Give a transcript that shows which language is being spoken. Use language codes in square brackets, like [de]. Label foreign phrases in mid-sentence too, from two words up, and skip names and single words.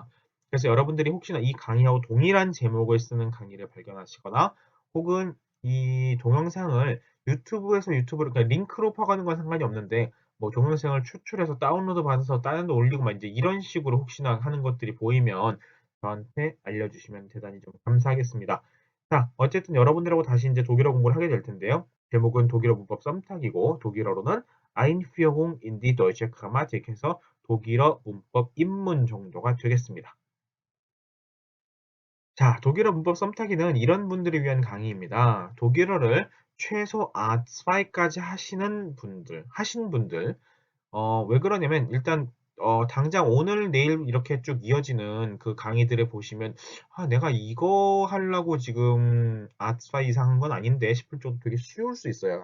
[ko] 그래서 여러분들이 혹시나 이 강의하고 동일한 제목을 쓰는 강의를 발견하시거나 혹은 이 동영상을 유튜브를 그러니까 링크로 퍼가는 건 상관이 없는데 뭐 동영상을 추출해서 다운로드 받아서 다른 데 올리고 막 이제 이런 식으로 혹시나 하는 것들이 보이면 저한테 알려주시면 대단히 좀 감사하겠습니다. 자, 어쨌든 여러분들하고 다시 이제 독일어 공부를 하게 될 텐데요. 제목은 독일어 문법 썸탁이고 독일어로는 [de] Einführung in die deutsche Grammatik [ko] 해서 독일어 문법 입문 정도가 되겠습니다. 자, 독일어 문법 썸타기는 이런 분들을 위한 강의입니다. 독일어를 최소 A2까지 하신 분들, 왜 그러냐면 일단 당장 오늘 내일 이렇게 쭉 이어지는 그 강의들을 보시면 내가 이거 하려고 지금 아2 이상 한 건 아닌데 싶을 정도 되게 쉬울 수 있어요.